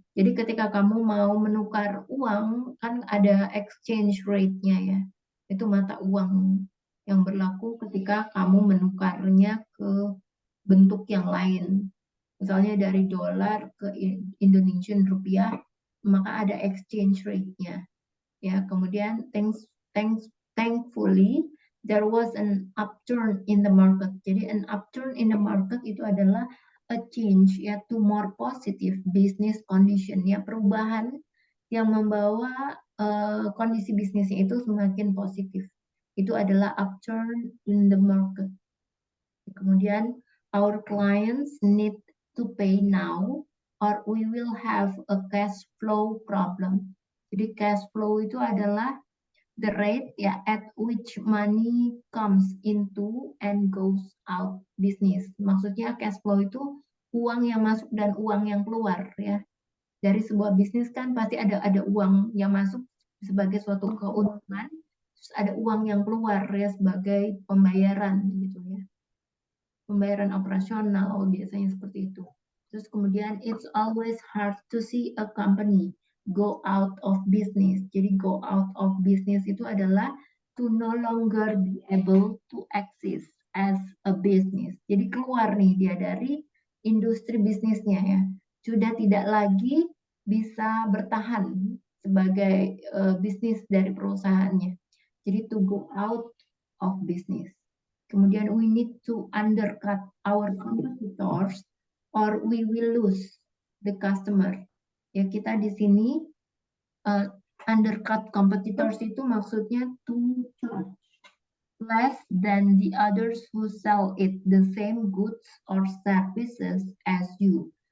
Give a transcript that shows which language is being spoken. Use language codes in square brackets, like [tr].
[id] Jadi ketika kamu mau menukar uang kan ada exchange rate-nya ya, itu mata uang yang berlaku ketika kamu menukarnya ke bentuk yang lain. Misalnya dari dolar ke Indonesian rupiah, maka ada exchange rate-nya. Ya, kemudian [en] thankfully there was an upturn in the market. [id] Jadi [en] an upturn in the market [id] itu adalah [en] a change ya to more positive business condition [id] ya, perubahan yang membawa kondisi bisnisnya itu semakin positif. Itu adalah [en] upturn in the market. [id] Kemudian [en] our clients need to pay now or we will have a cash flow problem. [id] Jadi [en] cash flow [id] itu adalah [en] the rate ya at which money comes into and goes out business. [id] Maksudnya cash flow itu uang yang masuk dan uang yang keluar ya. Dari sebuah bisnis kan pasti ada uang yang masuk sebagai suatu keuntungan, terus ada uang yang keluar ya sebagai pembayaran gitu ya. Pembayaran operasional biasanya seperti itu. Terus kemudian [en] it's always hard to see a company go out of business. [id] Jadi [en] go out of business [id] itu adalah [en] to no longer be able to exist as a business. [id] Jadi keluar nih dia dari industri bisnisnya ya. Sudah tidak lagi bisa bertahan sebagai bisnis dari perusahaannya. Jadi [en] to go out of business. [id] Kemudian [en] we need to undercut our competitors or we will lose the customer. [id] Ya kita di sini [en] undercut competitors [id] itu maksudnya [en] to charge less than the others who sell it the same goods or services as you.